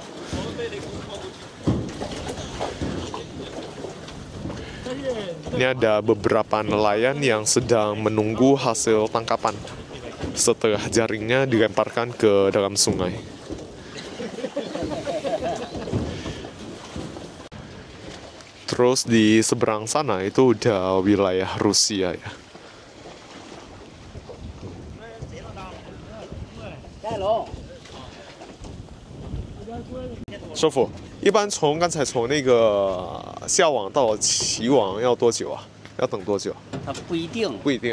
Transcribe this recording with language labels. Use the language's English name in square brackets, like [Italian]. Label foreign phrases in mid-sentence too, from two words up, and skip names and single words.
[Indonesian] Ini ada beberapa nelayan yang sedang menunggu hasil tangkapan setelah jaringnya dilemparkan ke dalam sungai. Terus di seberang sana itu udah wilayah Rusia ya. [Chinese] 师傅，一般刚才从那个下网到起网要多久啊？要等多久？它不一定，不一定。